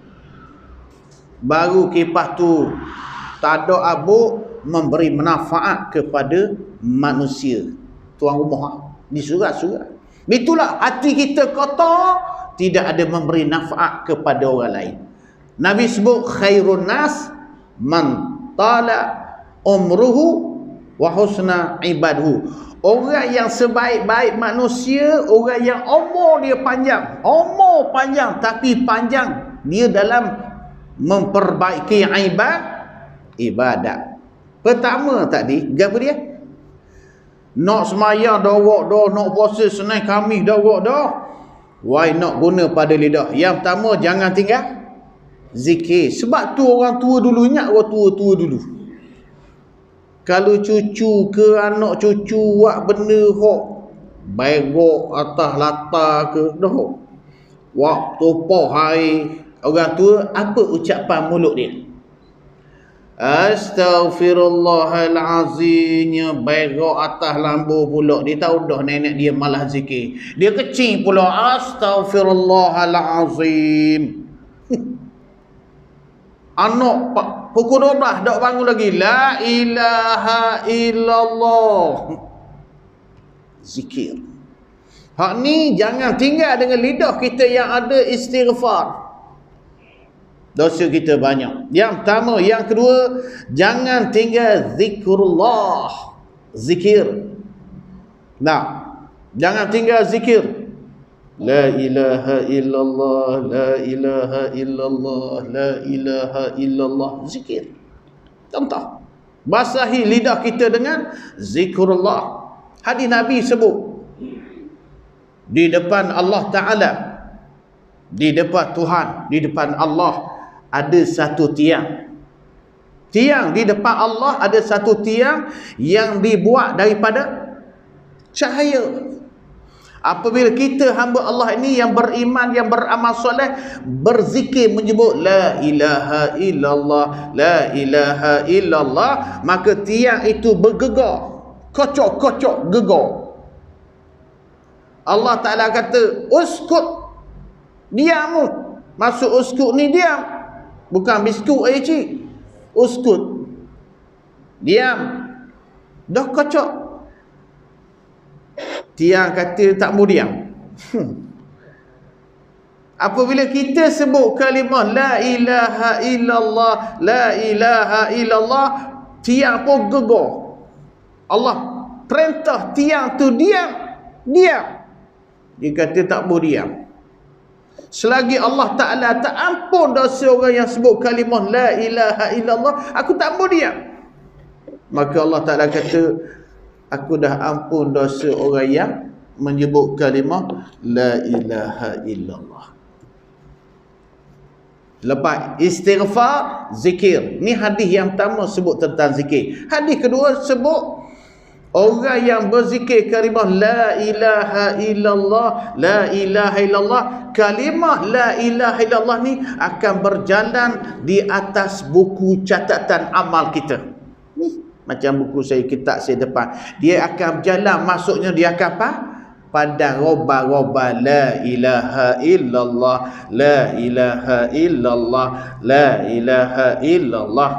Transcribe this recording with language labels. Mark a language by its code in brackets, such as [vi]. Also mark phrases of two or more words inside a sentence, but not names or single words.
[ms] Baru kipas tu tak ada abuk, memberi manfaat kepada manusia. Tuan rumah di surat-surat. Itulah hati kita kotor, tidak ada memberi manfaat kepada orang lain. Nabi sebut [ar] خير الناس من طال عمره وحسن عباده. [ms] Orang yang sebaik-baik manusia, orang yang umur dia panjang. Umur panjang, tapi panjang dia dalam memperbaiki ibadat. Pertama tadi, apa dia? Nak semayang dah wak dah, nak puasa Senin Khamis dah wak dah. [en] Why not [ms] guna pada lidah? Yang pertama, jangan tinggal zikir. Sebab tu orang tua dulu, ingat orang tua-tua dulu. Kalau cucu ke anak cucu buat benda hok baigok atas latar ke dah. Waktu poh hari orang tua, apa ucapan mulut dia? Astaghfirullahalazim. Baigok atas lambu pula. Dia tahu dah nenek dia malah zikir. Dia kecing pula. Astaghfirullahalazim. Anak pukul 12 tak bangun lagi. [ar] لا إله إلا الله. [ms] Zikir. Hak ni jangan tinggal dengan lidah kita yang ada istighfar. Dosa kita banyak. Yang pertama. Yang kedua, jangan tinggal zikrullah. Zikir. Nah, jangan tinggal zikir. [ar] لا إله إلا الله، لا إله إلا الله، لا إله إلا الله. [ms] Zikir. Contoh. Basahi lidah kita dengan zikrullah. Hadis Nabi sebut, di depan Allah Ta'ala, di depan Tuhan, di depan Allah ada satu tiang. Tiang di depan Allah ada satu tiang yang dibuat daripada cahaya. Apabila kita hamba Allah ini yang beriman, yang beramal soleh, berzikir menyebut [ar] لا إله إلا الله، لا إله إلا الله, [ms] maka tiang itu bergegar, kocok-kocok gegar. Allah Ta'ala kata, uskut, diam. Maksud uskut ni diam, bukan biskut air cik. Uskut, diam. Dah kocok. Tiang kata tak mau diam. Apabila kita sebut kalimah [ar] لا إله إلا الله، لا إله إلا الله, [ms] tiang pun gegar. Allah perintah tiang tu diam. Diam. Dia kata tak mau diam. Selagi Allah Ta'ala tak ampun dosa orang yang sebut kalimah [ar] لا إله إلا الله, [ms] aku tak mau diam. Maka Allah Ta'ala kata, aku dah ampun dosa orang yang menyebut kalimah [ar] لا إله إلا الله. [ms] Lepas istighfar, zikir. Ni hadis yang pertama sebut tentang zikir. Hadis kedua sebut orang yang berzikir kalimah [ar] لا إله إلا الله، لا إله إلا الله, [ms] kalimah [ar] لا إله إلا الله [ms] ni akan berjalan di atas buku catatan amal kita. Ni macam buku saya, kitab saya depan. Dia akan berjalan, maksudnya dia akan apa? Pada roba-roba [ar] لا إله إلا الله، لا إله إلا الله، لا إله إلا الله.